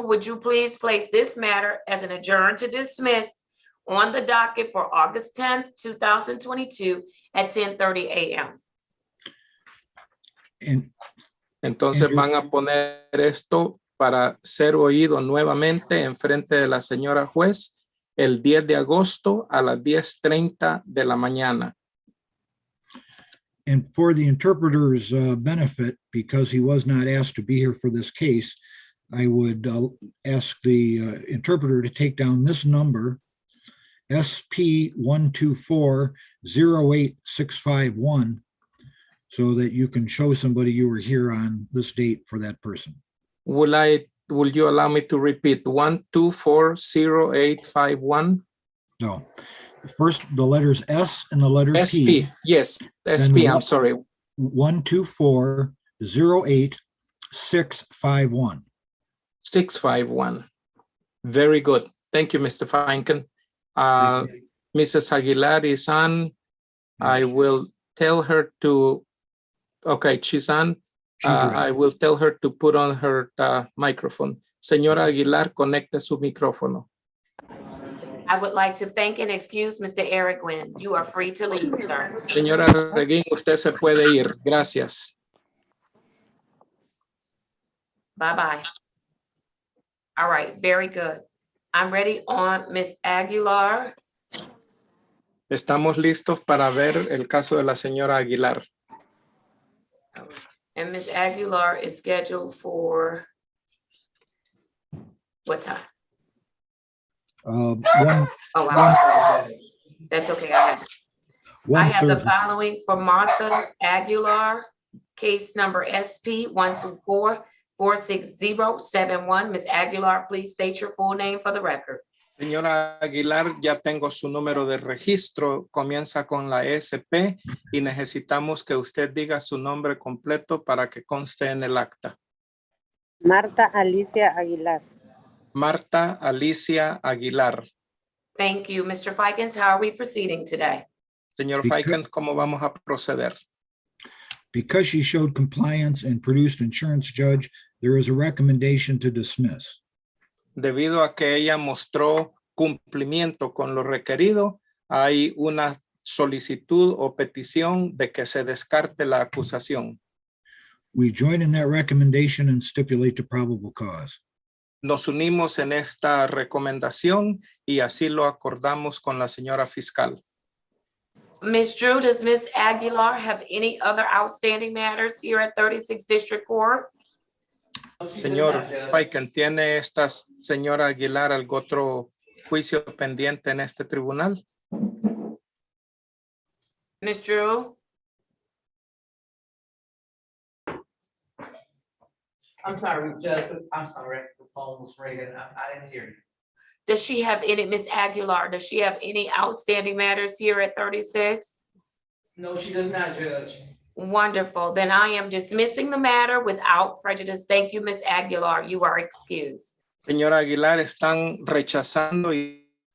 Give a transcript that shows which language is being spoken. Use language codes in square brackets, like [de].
[en] Would you please place this matter as an adjourn to dismiss on the docket for August 10th, 2022 at 10:30 a.m. [es] Entonces van a poner esto para ser oído nuevamente en frente de la señora juez el 10 de agosto a las 10:30 de la mañana. [en] And for the interpreter's benefit, because he was not asked to be here for this case, I would ask the interpreter to take down this number SP 124-08651, so that you can show somebody you were here on this date for that person. Will you allow me to repeat? 1240851? No. First, the letters S and the letter P. SP, yes, Then SP, I'm what- sorry. 124-08651. 651. Very good. Thank you, Mr. Feinken. Mrs. Aguilar is on. I will tell her to, okay, she's on. She's ready. I will tell her to put on her microphone. [es] Señora Aguilar, conecte su micrófono. [en] I would like to thank and excuse Mr. Eric Nguyen. You are free to leave, sir. [es] Señora Reguín, usted se puede ir. Gracias. [en] Bye-bye. All right, very good. I'm ready on Ms. Aguilar. [es] Estamos listos para ver el caso de la señora Aguilar. [en] And Ms. Aguilar is scheduled for what time? One, Oh, wow. That's okay. I have the 1:30. following for Martha Aguilar, case number SP 124-46071. Ms. Aguilar, please state your full name for the record. [es] Señora Aguilar, ya tengo su número de registro, comienza con la SP y necesitamos que usted diga su nombre completo para que conste en el acta. Marta Alicia Aguilar. Marta Alicia Aguilar. [en] Thank you. Mr. Fikens, how are we proceeding today? [es] Señor Feiken, ¿cómo vamos a proceder? [en] Because she showed compliance and produced insurance, Judge, there is a recommendation to dismiss. [es] Debido a que ella mostró cumplimiento con lo requerido, hay una solicitud o petición de que se descarte la acusación. [en] We join in that recommendation and stipulate the probable cause. [es] Nos unimos en esta recomendación y así lo acordamos con la señora fiscal. [en] Ms. Drew, does Ms. Aguilar have any other outstanding matters here at 36th District Court? [es] Señor Feiken, ¿tiene esta señora Aguilar algún otro juicio pendiente en este tribunal? [en] Ms. Drew? I'm sorry, Judge, I'm sorry, the phone was ringing, I didn't hear you. Does she have any, Ms. Aguilar, does she have any outstanding matters here at 36? No, she does not, Judge. Wonderful. Then I am dismissing the matter without prejudice. Thank you, Ms. Aguilar. You are excused. [es] Señora Aguilar, están rechazando y